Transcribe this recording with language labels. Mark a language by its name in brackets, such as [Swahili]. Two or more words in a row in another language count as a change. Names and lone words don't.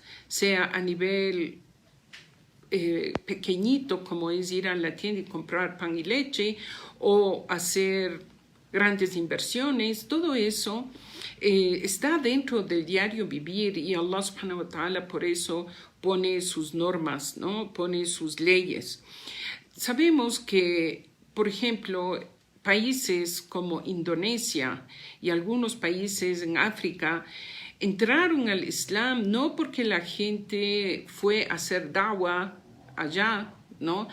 [Spanish] sea a nivel pequeñito, como es ir a la tienda y comprar pan y leche, o hacer grandes inversiones, todo eso está dentro del diario vivir, y Allah [Arabic] سبحانه وتعالى [Spanish] por eso pone sus normas, ¿no? Pone sus leyes. Sabemos que, por ejemplo, países como Indonesia y algunos países en África entraron al Islam no porque la gente fue a hacer da'wah allá, ¿no?